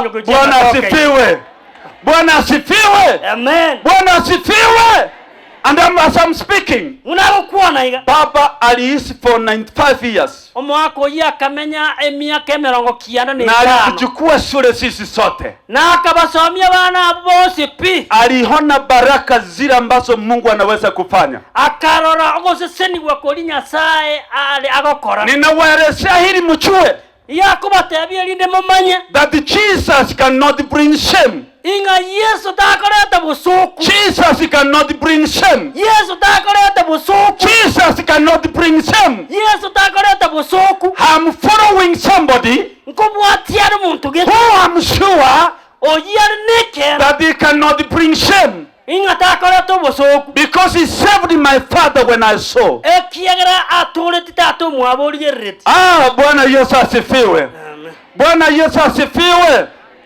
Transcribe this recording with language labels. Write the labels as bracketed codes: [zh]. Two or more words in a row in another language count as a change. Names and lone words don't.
[sw] Bwana asifiwe. Bwana asifiwe. amen Bwana asifiwe. [en] And as I'm speaking, [sw] unakuona iga baba aliishi [en] for 95 years. [guz] omwako yakamenya emiaka 90 [sw] Na alichukua shule sisi sote. [guz] na akabasomia bana bose pi [sw] Aliona baraka zile ambazo Mungu anaweza kufanya. [guz] akarora ogoseseni gwakori Nyasaye ali agokora [sw] Ninawaelezea hili mchue [guz] yakubatebia linde mumanye [en] that Jesus cannot bring shame. [guz] inga Yesu takoreta busuku [en] Jesus cannot bring shame. [guz] Yesu takoreta busuku [en] Jesus cannot bring shame. [guz] Yesu takoreta busuku [en] I'm following somebody [guz] nkubwatiara muntu ge [en] who I'm sure [guz] oyar neke [en] that he cannot bring shame [guz] inga takoreta busuku [en] because he saved my father when I saw. [guz] ekiagera atoleti tato mwabori yereti [sw] Bwana Yesu asifiwe. Bwana Yesu asifiwe.